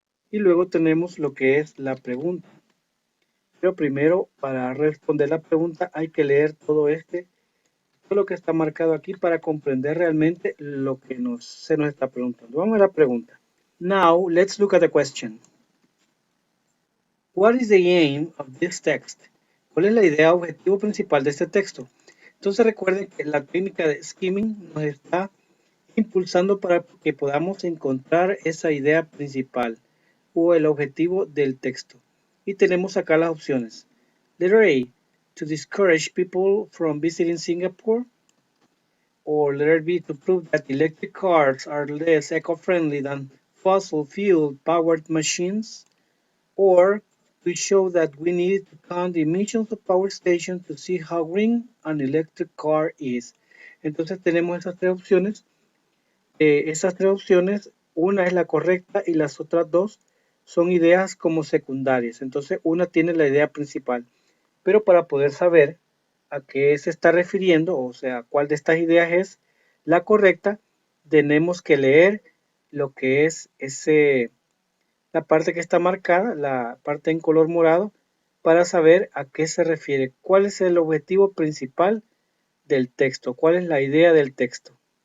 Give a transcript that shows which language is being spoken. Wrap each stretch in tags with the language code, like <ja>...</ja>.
<es>Y luego tenemos lo que es la pregunta. Pero primero, para responder la pregunta, hay que leer todo lo que está marcado aquí para comprender realmente lo que se nos está preguntando. Vamos a la pregunta.</es> <en>Now, let's look at the question. What is the aim of this text?</en> <es>¿Cuál es la idea objetivo principal de este texto? Entonces recuerden que la técnica de skimming nos está impulsando para que podamos encontrar esa idea principal o el objetivo del texto. Y tenemos acá las opciones.</es> <en>Letter A, to discourage people from visiting Singapore. Or letter B, to prove that electric cars are less eco-friendly than fossil fuel powered machines. Or to show that we need to count the emissions of power stations to see how green an electric car is.</en> <es>Entonces tenemos esas tres opciones. Esas tres opciones, una es la correcta y las otras dos son ideas como secundarias. Entonces una tiene la idea principal. Pero para poder saber a qué se está refiriendo, o sea, cuál de estas ideas es la correcta, tenemos que leer lo que es la parte que está marcada, la parte en color morado, para saber a qué se refiere, cuál es el objetivo principal del texto, cuál es la idea del texto.</es>